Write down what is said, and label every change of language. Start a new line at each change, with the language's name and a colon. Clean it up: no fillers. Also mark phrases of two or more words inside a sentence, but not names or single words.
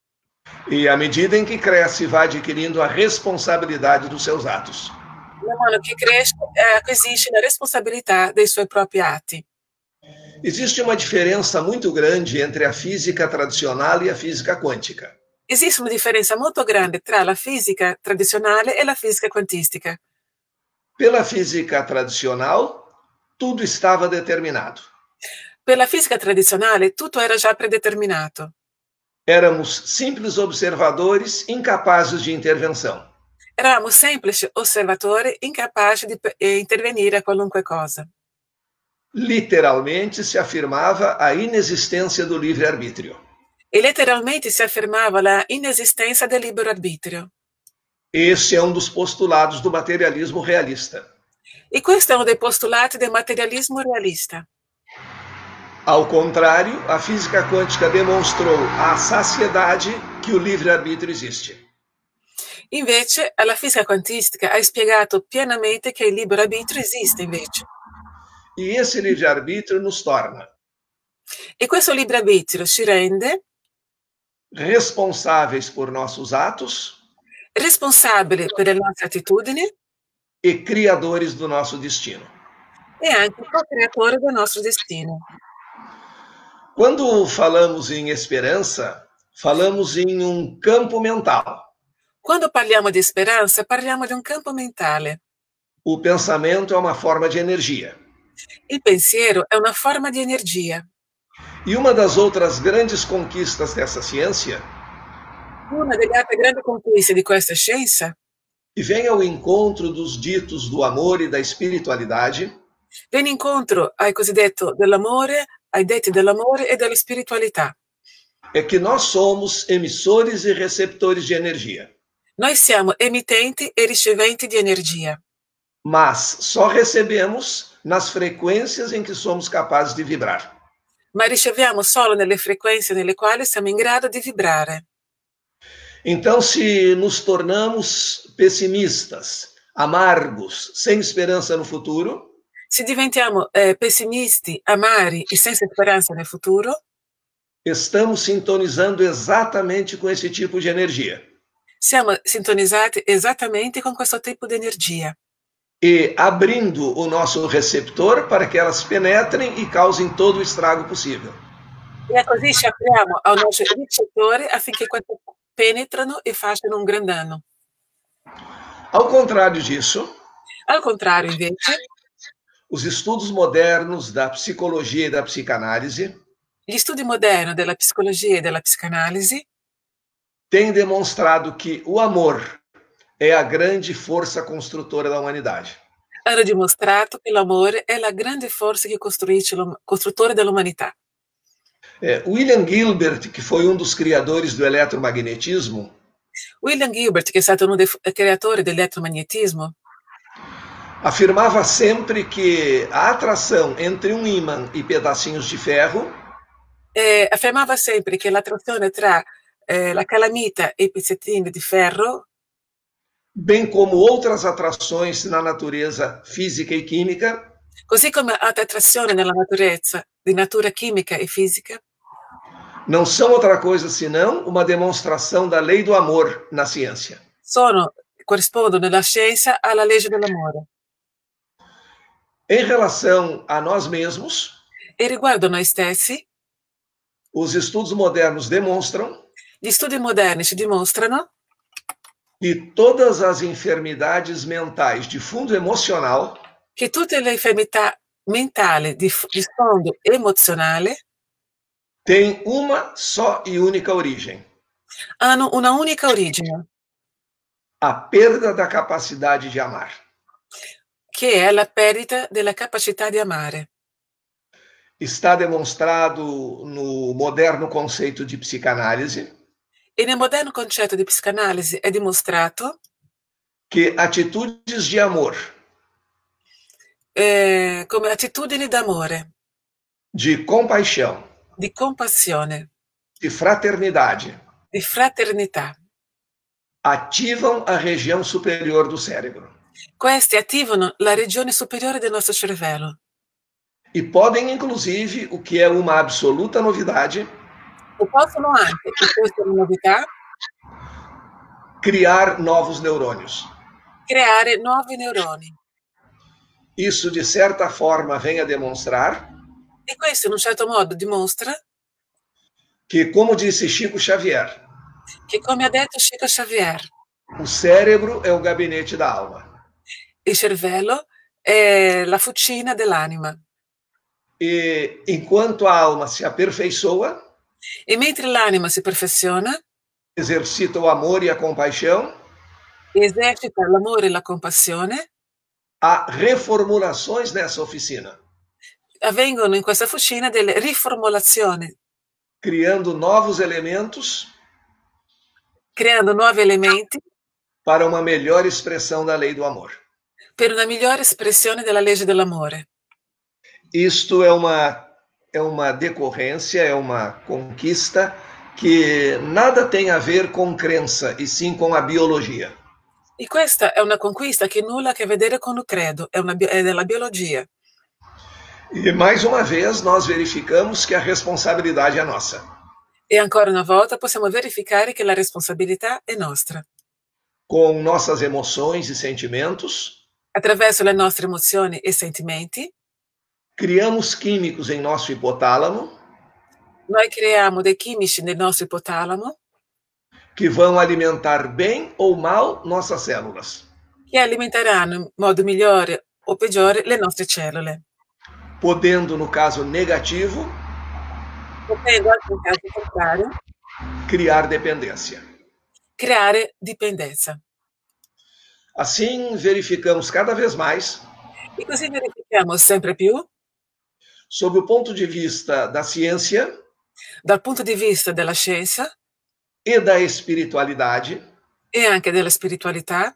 Portuguese: E à medida em que cresce, vai adquirindo a responsabilidade dos seus atos.
Italian: Man mano che cresce, acquisisce la responsabilità dei suoi propri atti.
Portuguese: Existe uma diferença muito grande entre a física tradicional e a física quântica.
Italian: Esiste una differenza molto grande tra la fisica tradizionale e la fisica quantistica.
Portuguese: Pela física tradicional, tudo estava determinado.
Italian: Per la fisica tradizionale tutto era già predeterminato.
Portuguese: Éramos simples observadores incapazes de intervenção.
Italian: Eravamo semplici osservatori incapaci di intervenire a qualunque cosa.
Portuguese: Literalmente se afirmava a inexistência do livre-arbítrio.
Italian: E letteralmente si affermava la inesistenza del libero arbitrio.
Portuguese: Esse é um dos postulados do materialismo realista.
Italian: E questo è uno dei postulati del materialismo realista.
Portuguese: Ao contrário, a física quântica demonstrou à saciedade que o livre-arbítrio existe.
Italian: Invece, la fisica quantistica ha spiegato pienamente che il libero arbitrio esiste invece.
Portuguese: E esse livre-arbítrio nos torna
Italian: E questo libero arbitrio ci rende
Portuguese: responsáveis por nossos atos
Italian: responsabili per le nostre attitudini
Portuguese: e criadores do nosso destino.
Italian: e anche co-creatori del nostro destino.
Portuguese: Quando falamos em esperança, falamos em um campo mental.
Italian: Quando parliamo di speranza, parliamo di un campo mentale.
Portuguese: O pensamento é uma forma de energia.
Italian: Il pensiero è una forma di energia.
Portuguese: E uma das outras grandes conquistas dessa ciência,
Italian: Una delle altre grandi conquiste di questa scienza,
Portuguese: que vem ao encontro dos ditos do amor e da espiritualidade,
Italian: viene incontro ai cosiddetti dell'amore, ai detti dell'amore e della spiritualità.
Portuguese: é que nós somos emissores e receptores de energia.
Italian: Noi siamo emittenti e riceventi di energia,
Portuguese: Mas só recebemos nas frequências em que somos capazes de vibrar.
Italian: ma riceviamo solo nelle frequenze nelle quali siamo in grado di vibrare.
Portuguese: Então, se nos tornamos pessimistas, amargos, sem esperança no futuro,
Italian: se diventiamo pessimisti, amari e senza speranza nel futuro,
Portuguese: estamos sintonizando exatamente com esse tipo de energia.
Italian: siamo sintonizzati esattamente con questo tipo di energia.
Portuguese: E abrindo o nosso receptor para que elas penetrem e causem todo o estrago possível.
Italian: E così ci apriamo al nostro ricettore affinché queste penetrano e facciano un gran danno.
Portuguese: Ao contrário disso,
Italian: al contrario, invece,
Portuguese: os estudos modernos da psicologia e da psicanálise
Italian: gli studi moderni della psicologia e della psicanalisi
Portuguese: têm demonstrado que o amor é a grande força construtora da humanidade.
Italian: hanno dimostrato che l'amore è la grande forza che costruisce costruttore dell'umanità.
Portuguese: William Gilbert, que foi um dos criadores do eletromagnetismo,
Italian: William Gilbert, che è stato uno dei creatori dell'elettromagnetismo,
Portuguese: afirmava sempre que a atração entre um ímã e pedacinhos de ferro
Italian: affermava sempre che l'attrazione tra la calamita e i pezzettini di ferro,
Portuguese: bem como outras atrações na natureza física e química,
Italian: così come altre attrazioni nella naturezza di natura chimica e fisica,
Portuguese: não são outra coisa senão uma demonstração da lei do amor na ciência.
Italian: corrispondono nella scienza alla legge dell'amore.
Portuguese: Em relação a nós mesmos,
Italian: E riguardo noi stessi,
Portuguese: os estudos modernos demonstram
Italian: gli studi moderni ci dimostrano
Portuguese: que todas as enfermidades mentais de fundo emocional
Italian: che tutte le infermità mentali di sfondo emozionale
Portuguese: têm uma só e única origem:
Italian: hanno una unica origine,
Portuguese: a perda da capacidade de amar.
Italian: che è la perdita della capacità di amare.
Portuguese: Está demonstrado no moderno conceito de psicanálise
Italian: E nel moderno concetto di psicanalisi è dimostrato
Portuguese: que atitudes de amor,
Italian: come attitudini d'amore,
Portuguese: de compaixão,
Italian: di compassione,
Portuguese: de fraternidade
Italian: di fraternità,
Portuguese: ativam a região superior do cérebro
Italian: questi attivano la regione superiore del nostro cervello
Portuguese: e podem, inclusive, o que é uma absoluta novidade,
Italian: e possono anche, e questa è una novità,
Portuguese: criar novos neurônios.
Italian: creare nuovi neuroni.
Portuguese: Isso, de certa forma, vem a demonstrar
Italian: E questo in un certo modo dimostra
Portuguese: que, como disse Chico Xavier,
Italian: che, come ha detto Chico Xavier,
Portuguese: o cérebro é o gabinete da alma.
Italian: il cervello è la fucina dell'anima.
Portuguese: E enquanto a alma se aperfeiçoa,
Italian: E mentre l'anima si perfeziona,
Portuguese: exercita o amor e a compaixão,
Italian: esercita l'amore e la compassione,
Portuguese: há reformulações nessa oficina,
Italian: avvengono in questa fucina delle riformulazioni,
Portuguese: criando novos elementos
Italian: creando nuovi elementi
Portuguese: para uma melhor expressão da lei do amor.
Italian: per una migliore espressione della legge dell'amore.
Portuguese: Isto é uma decorrência, é uma conquista que nada tem a ver com crença, e sim com a biologia.
Italian: E questa è una conquista che nulla ha a che vedere con il credo, è della biologia.
Portuguese: E mais uma vez nós verificamos que a responsabilidade é nossa.
Italian: E ancora una volta possiamo verificare che la responsabilità è nostra.
Portuguese: Com nossas emoções e sentimentos,
Italian: Attraverso le nostre emozioni e sentimenti,
Portuguese: criamos químicos em nosso hipotálamo
Italian: noi creiamo dei chimici nel nostro ipotalamo
Portuguese: que vão alimentar bem ou mal nossas células,
Italian: che alimenteranno in modo migliore o peggiore le nostre cellule,
Portuguese: podendo, no caso negativo,
Italian: potendo anche in caso contrario
Portuguese: criar dependência.
Italian: creare dipendenza.
Portuguese: Assim, verificamos cada vez mais,
Italian: E così verifichiamo sempre più,
Portuguese: sob o ponto de vista da ciência
Italian: dal punto di vista della scienza
Portuguese: e da espiritualidade,
Italian: e anche della spiritualità,